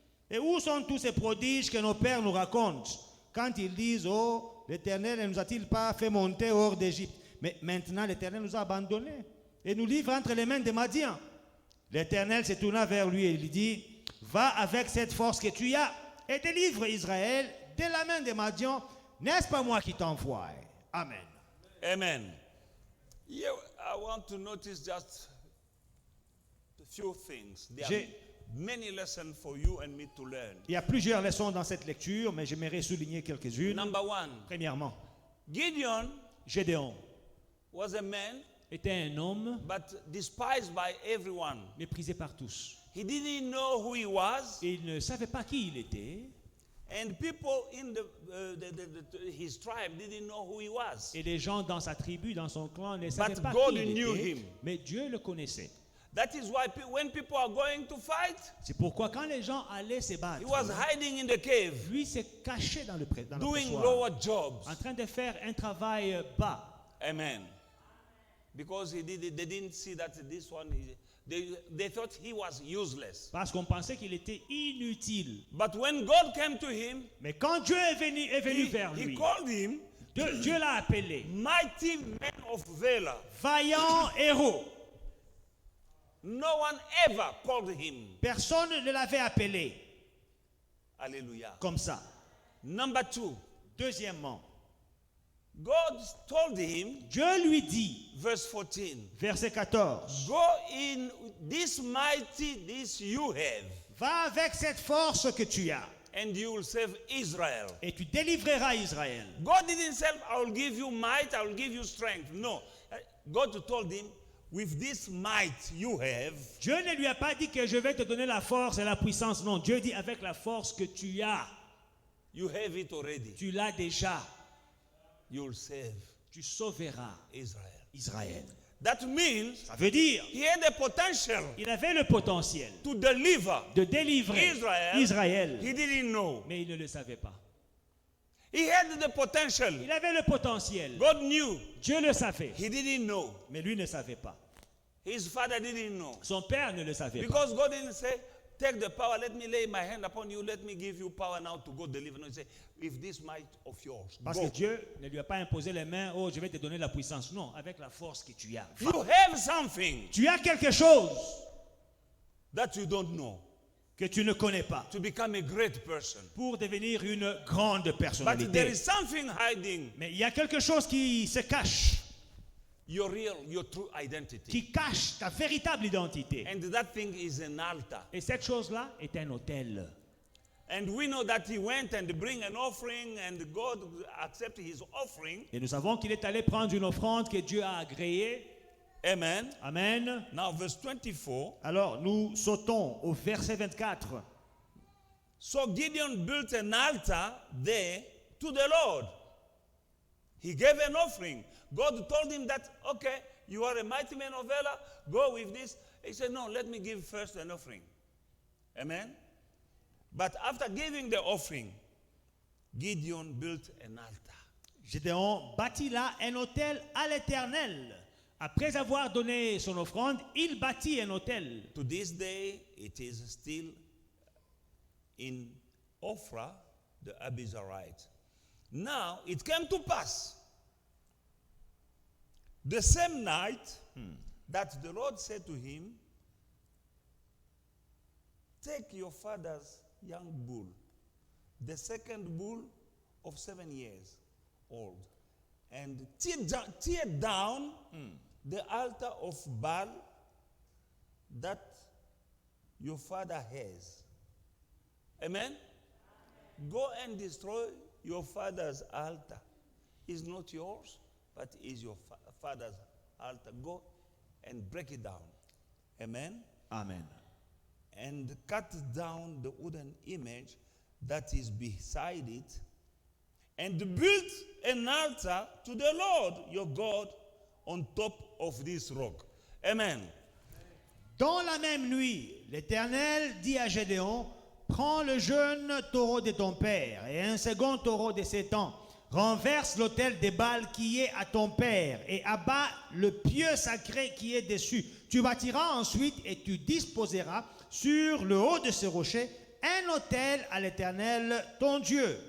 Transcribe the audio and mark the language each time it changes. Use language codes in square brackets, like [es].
[fr] Et où sont tous ces prodiges que nos pères nous racontent quand ils disent, oh, l'Éternel ne nous a-t-il pas fait monter hors d'Égypte? Mais maintenant l'Éternel nous a abandonnés et nous livre entre les mains des Madians. L'Éternel se tourna vers lui et lui dit, va avec cette force que tu as et délivre Israël de la main des Madians. N'est-ce pas moi qui t'envoie? Amen. [en] Amen. Yeah, I want to notice just few things. There are [fr] J'ai- [en] many lessons for you and me to learn. [fr] Il y a plusieurs leçons dans cette lecture, mais j'aimerais souligner quelques-unes. [en] Number one, [fr] Premièrement, [en] Gideon [fr] Gédéon [en] was a man, [fr] était un homme [en] but despised by everyone. [fr] méprisé par tous. [en] He didn't know who he was, [fr] Et il ne savait pas qui il était. [en] and people in his tribe didn't know who he was. [fr] Et les gens dans sa tribu, dans son clan, ne savaient [en] But [fr] pas [en] God [fr] qui il [en] knew [fr] était. [en] him. [fr] Mais Dieu le connaissait. [en] That is why when people are going to fight, [fr] C'est pourquoi quand les gens allaient se battre, [en] he was hiding in the cave, [fr] lui s'est caché dans le [en] doing [fr] pressoir, [en] lower jobs. [fr] en train de faire un travail bas. [en] Amen. Because they didn't see that this one, they thought he was useless. [fr] Parce qu'on pensait qu'il était inutile. [en] But when God came to him, [fr] Mais quand Dieu est venu vers [en] he [fr] lui, [en] called him [fr] Dieu l'a appelé [en] mighty man of valor. [fr] vaillant héros. [en] No one ever called him. [fr] Personne ne l'avait appelé [en] Hallelujah. [fr] comme ça. [en] Number two, [fr] Deuxièmement, [en] God told him, [fr] Dieu lui dit, [en] verse 14, [fr] verset 14, [en] go in this mighty, this you have, [fr] va avec cette force que tu as [en] and you will save Israel. [fr] et tu délivreras Israël. [en] God didn't say, I will give you might, I will give you strength. No. God told him, with this might you have, [fr] Dieu ne lui a pas dit que je vais te donner la force et la puissance. Non, Dieu dit avec la force que tu as, [en] you have it already. [fr] tu l'as déjà. [en] You will save [fr] Tu sauveras [en] Israel. [fr] Israël. [en] That means [fr] Ça veut dire, [en] he had the potential [fr] il avait le potentiel [en] to deliver [fr] de délivrer Israël, [en] He didn't know. [fr] mais il ne le savait pas. [en] He had the potential. [fr] Il avait le potentiel. [en] God knew. [fr] Dieu le savait, [en] He didn't know. [fr] mais lui ne savait pas. [en] His father didn't know. [fr] Son père ne le savait pas. [en] Because God didn't say, take the power, let me lay my hand upon you, let me give you power now to go deliver. No, he said, with this might of yours, [fr] Parce [en] go. [fr] que Dieu ne lui a pas imposé les mains, oh, je vais te donner la puissance. Non, avec la force que tu as. Va. [en] You have something [fr] Tu as quelque chose [en] that you don't know [fr] que tu ne connais pas [en] to become a great person. [fr] pour devenir une grande [en] But there [fr] personnalité. [en] is something hiding [fr] Mais il y a quelque chose qui se cache, [en] your true identity. [fr] qui cache ta véritable identité. [en] And that thing is an altar. [fr] Et cette chose-là est un autel. [en] And we know that he went and bring an offering and God accepted his offering. [fr] Et nous savons qu'il est allé prendre une offrande que Dieu a agréée. [en] Amen. [fr] Amen. [en] Now verse 24. [fr] Alors, nous sautons au verset 24. [en] So Gideon built an altar there to the Lord. He gave an offering. God told him that, okay, you are a mighty man of valor, go with this. He said, no, let me give first an offering. Amen. But after giving the offering, Gideon built an altar. [fr] Gédéon bâtit là un autel à l'Éternel. Après avoir donné son offrande, il bâtit un autel. [en] To this day, it is still in Ophrah, the Abiezrite. Now, it came to pass, the same night, that the Lord said to him, take your father's young bull, the second bull of 7 years old, and tear down the altar of Baal that your father has. Amen? Go and destroy your father's altar. It's not yours, but is your father's altar. Go and break it down. Amen? Amen. And cut down the wooden image that is beside it, and build an altar to the Lord your God on top of this rock. Amen. [fr] Dans la même nuit, l'Éternel dit à Gédéon, prends le jeune taureau de ton père et un second taureau de 7 ans. Renverse l'autel des Baals qui est à ton père et abat le pieu sacré qui est dessus. Tu bâtiras ensuite et tu disposeras sur le haut de ce rocher un autel à l'Éternel ton Dieu.